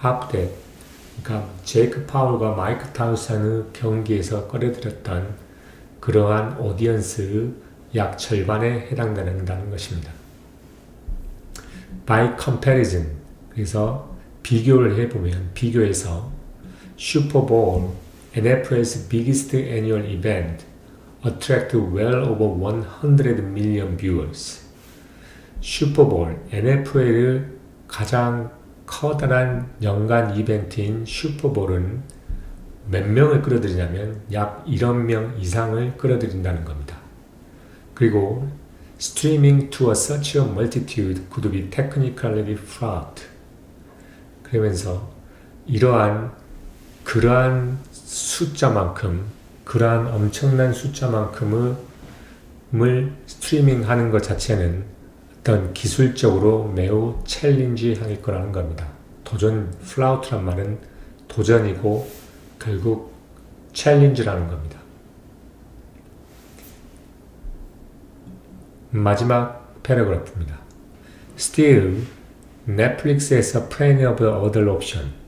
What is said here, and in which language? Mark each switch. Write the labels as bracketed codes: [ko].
[ko] 그러니까 제이크 파울과 마이크 타이슨의 경기에서 끌어들였던 그러한 오디언스의 약 절반에 해당된다는 것입니다. [en] By comparison, [ko] 그래서 비교를 해보면, 비교해서 슈퍼볼, [en] NFL's biggest annual event, attract well over 100 million viewers. [ko] 슈퍼볼, NFL의 가장 커다란 연간 이벤트인 슈퍼볼은 몇 명을 끌어들이냐면 약 1억 명 이상을 끌어들인다는 겁니다. [en] 그리고 streaming to such a multitude could be technically fraught. [ko] 그러면서 그러한 숫자만큼, 그러한 엄청난 숫자만큼을 스트리밍하는 것 자체는 어떤 기술적으로 매우 챌린지할 거라는 겁니다. 플라우트란 말은 도전이고 결국 챌린지라는 겁니다. 마지막 패러그래프입니다. [en] Still, Netflix has plenty of other options.